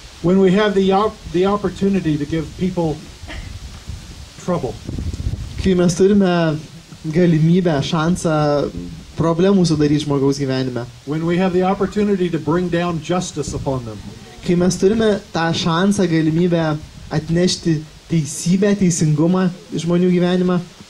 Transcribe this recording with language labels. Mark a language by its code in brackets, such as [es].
[en] when we have the opportunity to give people trouble, [lt] Kai mes turime galimybę, šansą problemų sudaryti žmogaus gyvenime. [en] when we have the opportunity to bring down justice upon them, [lt] Kai mes turime tą šansą, galimybę atnešti teisybę, teisingumą į žmonių gyvenimą.